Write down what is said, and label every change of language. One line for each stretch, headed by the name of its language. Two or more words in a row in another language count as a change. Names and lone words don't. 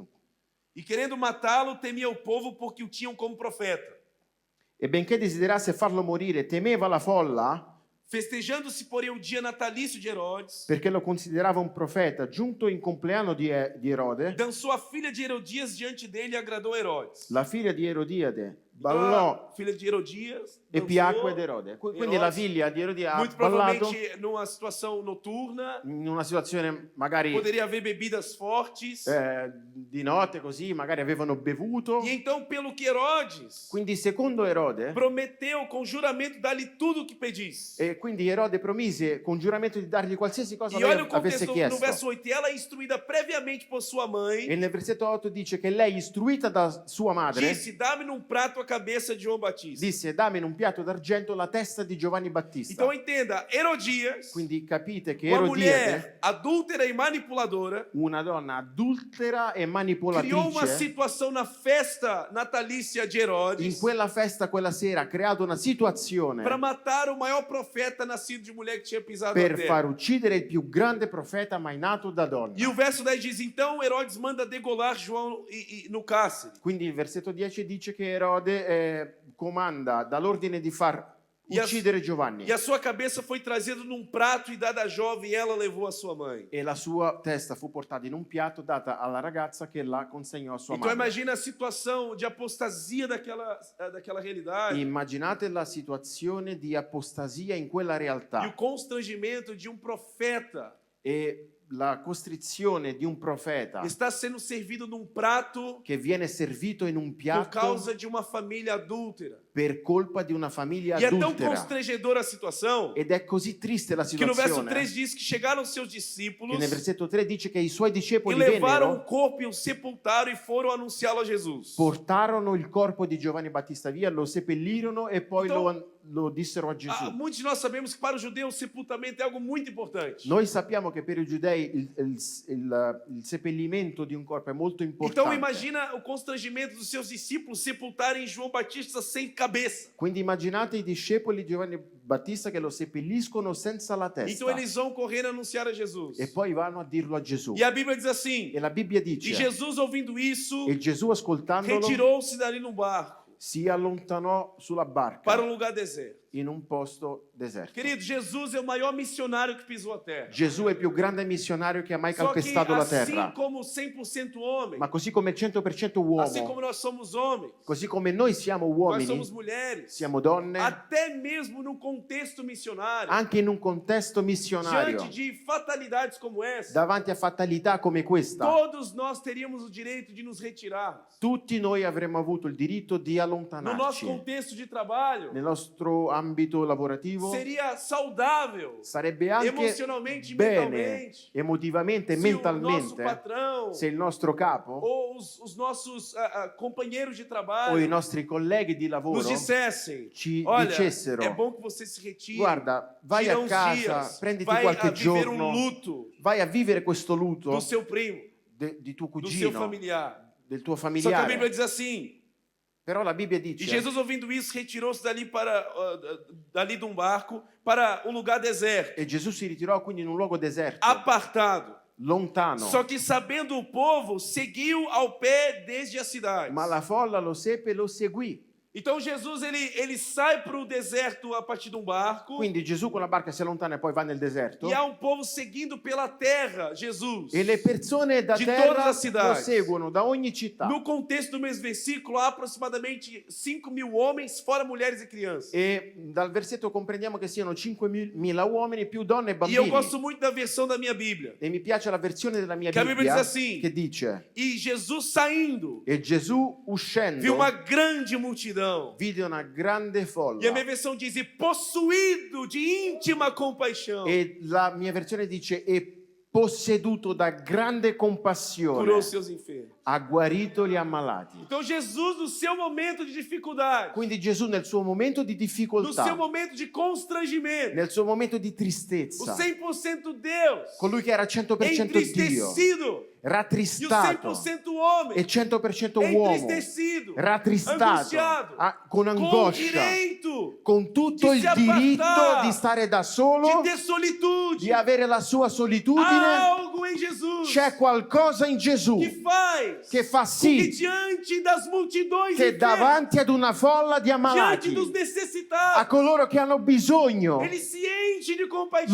Portuguese: e querendo matá-lo, temia o povo porque o tinham como profeta.
Italian: E benché desiderasse farlo morire, temeva la folla
Portuguese: Festejando-se, porém, o dia natalício de Herodes,
Italian: perché lo considerava un profeta. Giunto in compleanno di Erode,
Portuguese: dançou a filha de Herodias diante dele e agradou Herodes.
Italian: la figlia di Erodiade
Portuguese: Então,
Italian: ballò
Portuguese: a filha de Herodias e dançou,
Italian: piacque ad Erode. Quindi
Portuguese: Herodes,
Italian: la figlia di Erode ha
Portuguese: muito
Italian: ballato
Portuguese: provavelmente numa situação noturna,
Italian: in una situazione magari
Portuguese: poderia haver bebidas fortes.
Italian: di notte così, magari avevano bevuto.
Portuguese: E então, pelo que Herodes
Italian: Quindi secondo Erode,
Portuguese: prometeu com juramento dar-lhe tudo o que pedisse.
Italian: e quindi Erode promise con giuramento di dargli qualsiasi cosa
Portuguese: E olha o
Italian: avesse
Portuguese: contexto no
Italian: chiesto.
Portuguese: verso 8, ela é instruída previamente por sua mãe,
Italian: E nel versetto 8 dice che lei, istruita da sua madre,
Portuguese: disse: dá-me num prato a cabeça de João Batista.
Italian: disse: dammi in un piatto d'argento la testa di Giovanni Battista.
Portuguese: Então entenda, Herodias,
Italian: Quindi capite che
Portuguese: uma
Italian: Erodiade,
Portuguese: mulher adúltera e manipuladora,
Italian: una donna adultera e
Portuguese: criou uma
Italian: manipolatrice,
Portuguese: situação na festa natalícia de
Italian: in
Portuguese: Herodes
Italian: quella festa, quella sera, ha creato una situazione
Portuguese: para matar o maior profeta nascido de mulher que tinha pisado
Italian: per
Portuguese: na
Italian: far
Portuguese: terra.
Italian: uccidere il più grande profeta mai nato da donna.
Portuguese: E o verso 10 diz: então Herodes manda degolar João no cárcere.
Italian: Quindi il versetto 10 dice che Erode comanda dall'ordine di far
Portuguese: E a-
Italian: uccidere Giovanni
Portuguese: E a sua cabeça foi trazida num prato e dada à jovem, e ela levou a sua mãe.
Italian: e la sua testa fu portata in un piatto, data alla ragazza che la consegnò a sua
Portuguese: Então
Italian: madre.
Portuguese: imagina a situação de apostasia daquela realidade
Italian: Immaginate la situazione di apostasia in quella
Portuguese: e o
Italian: realtà
Portuguese: constrangimento de profeta
Italian: e la costrizione di un profeta
Portuguese: está sendo servido num prato
Italian: che viene servito in un
Portuguese: por
Italian: piatto
Portuguese: causa de uma família adúltera.
Italian: per colpa di una famiglia
Portuguese: E é tão
Italian: adultera.
Portuguese: constrangedora a situação
Italian: Ed è così triste la
Portuguese: que no verso
Italian: situazione
Portuguese: 3 diz que chegaram seus
Italian: che
Portuguese: discípulos
Italian: nel versetto 3 dice che i suoi
Portuguese: e
Italian: discepoli
Portuguese: levaram o
Italian: vennero,
Portuguese: corpo e o sepultaram e foram anunciá-lo a Jesus.
Italian: portarono il corpo di Giovanni Battista via, lo seppellirono e poi lo dissero a Gesù.
Portuguese: Muitos de nós sabemos que para o judeu o sepultamento é algo muito importante.
Italian: Noi sappiamo che per i giudei il seppellimento di un corpo è molto
Portuguese: Então
Italian: importante.
Portuguese: imagina o constrangimento dos seus discípulos sepultarem João Batista sem cabeça.
Italian: Quindi immaginate i discepoli di Giovanni Battista che lo seppelliscono senza la
Portuguese: Então
Italian: testa
Portuguese: eles vão correndo anunciar a Jesus.
Italian: e poi vanno a dirlo a Gesù.
Portuguese: E a Bíblia diz assim:
Italian: E la Bibbia e dice,
Portuguese: Jesus, ouvindo isso,
Italian: e Gesù ascoltandolo
Portuguese: retirou-se dali num barco
Italian: si allontanò sulla barca
Portuguese: para um lugar deserto.
Italian: in un posto deserto.
Portuguese: Querido, Jesus é o maior missionário que pisou a terra.
Italian: Gesù è il più grande missionario che ha mai
Portuguese: Só que
Italian: calpestato la
Portuguese: assim
Italian: terra.
Portuguese: como 100% homem,
Italian: Ma così come il 100%
Portuguese: assim como
Italian: uomo,
Portuguese: nós somos homens,
Italian: così come noi siamo
Portuguese: nós
Italian: uomini,
Portuguese: somos mulheres,
Italian: siamo donne,
Portuguese: até mesmo no contexto missionário,
Italian: anche in un contesto missionario,
Portuguese: diante de fatalidades como essa,
Italian: davanti a fatalità come questa,
Portuguese: todos nós teríamos o direito de nos retirarmos.
Italian: tutti noi avremmo avuto il diritto di
Portuguese: No nosso
Italian: allontanarci.
Portuguese: contexto de trabalho,
Italian: Nel nostro ambito lavorativo
Portuguese: seria saudável
Italian: sarebbe anche
Portuguese: emocionalmente e
Italian: bene,
Portuguese: mentalmente
Italian: emotivamente e
Portuguese: se o nosso
Italian: mentalmente,
Portuguese: patrão
Italian: se il nostro capo
Portuguese: ou os nossos companheiros de
Italian: o i
Portuguese: trabalho
Italian: nostri colleghi di lavoro
Portuguese: nos dissessem:
Italian: ci
Portuguese: olha,
Italian: dicessero:
Portuguese: é bom que você se retire,
Italian: guarda, vai
Portuguese: tira
Italian: a
Portuguese: uns
Italian: casa,
Portuguese: dias,
Italian: prenditi
Portuguese: vai
Italian: qualche
Portuguese: a viver um
Italian: giorno,
Portuguese: luto
Italian: vai a vivere questo lutto
Portuguese: do seu primo,
Italian: di tuo
Portuguese: do seu
Italian: cugino,
Portuguese: familiar.
Italian: del tuo
Portuguese: Só que a Bíblia
Italian: familiare.
Portuguese: diz assim.
Italian: Però la Bibbia
Portuguese: E
Italian: dice,
Portuguese: Jesus, ouvindo isso, retirou-se dali de um barco para um lugar deserto,
Italian: e Gesù si ritirò quindi in un luogo deserto,
Portuguese: apartado.
Italian: lontano,
Portuguese: Só que sabendo o povo, seguiu ao pé desde a cidade.
Italian: ma la folla lo seppe e lo seguì.
Portuguese: Então Jesus ele sai para o deserto a partir de um barco.
Italian: Quindi Gesù con la barca si allontana e poi va nel deserto.
Portuguese: E há um povo seguindo pela terra Jesus.
Italian: E le persone da Di terra
Portuguese: todas as
Italian: lo
Portuguese: cidades.
Italian: seguono, da ogni città.
Portuguese: No contexto do mesmo versículo, há aproximadamente 5.000 homens, fora mulheres e crianças.
Italian: E dal versetto comprendiamo che siano 5.000 uomini più donne e
Portuguese: E eu
Italian: bambini.
Portuguese: gosto muito da versão da minha Bíblia.
Italian: E mi piace la versione della mia Che a Bibbia Bibbia
Portuguese: dice assim,
Italian: che dice:
Portuguese: E Jesus saindo,
Italian: e Gesù
Portuguese: viu
Italian: uscendo
Portuguese: uma grande multidão multidão.
Italian: vide una grande folla.
Portuguese: E a minha versão diz, e possuído de íntima compaixão,
Italian: E la mia versione dice, e posseduto da grande compassione,
Portuguese: curou seus enfermos.
Italian: ha guarito gli ammalati.
Portuguese: Então Jesus, no seu momento de dificuldade,
Italian: Quindi Gesù nel suo momento di
Portuguese: no
Italian: difficoltà,
Portuguese: seu momento de constrangimento,
Italian: nel suo momento di
Portuguese: o
Italian: tristezza,
Portuguese: 100% Deus,
Italian: colui che era 100% Dio,
Portuguese: entristecido, e o
Italian: rattristato
Portuguese: 100% homem,
Italian: e 100% uomo,
Portuguese: entristecido,
Italian: rattristato,
Portuguese: angustiado,
Italian: con
Portuguese: com
Italian: angoscia,
Portuguese: direito
Italian: con tutto di il si appartare, diritto di stare da solo,
Portuguese: de ter solitude.
Italian: di avere la sua
Portuguese: Há
Italian: solitudine.
Portuguese: algo em Jesus
Italian: C'è qualcosa in Gesù
Portuguese: que fa
Italian: sì
Portuguese: que diante das multidões
Italian: che
Portuguese: enfermas,
Italian: davanti ad una folla di
Portuguese: diante
Italian: ammalati,
Portuguese: dos
Italian: a
Portuguese: necessitados,
Italian: coloro che hanno bisogno,
Portuguese: ele se enche de compaixão.